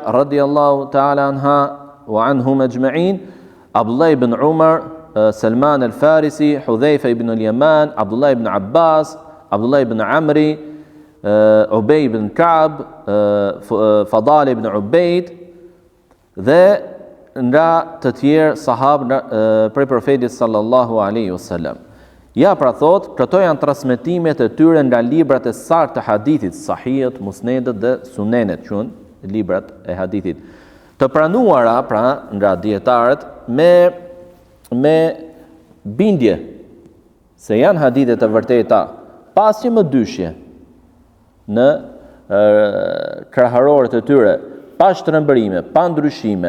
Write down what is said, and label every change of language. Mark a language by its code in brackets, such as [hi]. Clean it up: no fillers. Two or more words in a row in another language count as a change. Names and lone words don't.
[ar] رضي الله تعالى عنها وعنهم أجمعين, Abdullah ibn Umar, Salman al-Farisi, Hudhayfa ibn al-Yaman, Abdullah ibn Abbas, Abdullah ibn Amri, Ubay ibn Ka'b, Fadal ibn Ubayd, [sq] dhe nga të tjerë sahabë prej profetit [ar] صلى الله عليه وسلم. [sq] Ja, pra thot, këto janë transmetimet e tyre nga librat e saktë të hadithit, Sahihut, Musnedet dhe Sunenet, quhen librat e hadithit, të pranuara pra nga dietarët me bindje se janë hadithe të vërteta, pasi më dyshje në kraharorët e tyre, pa shtrembërime, pa ndryshime.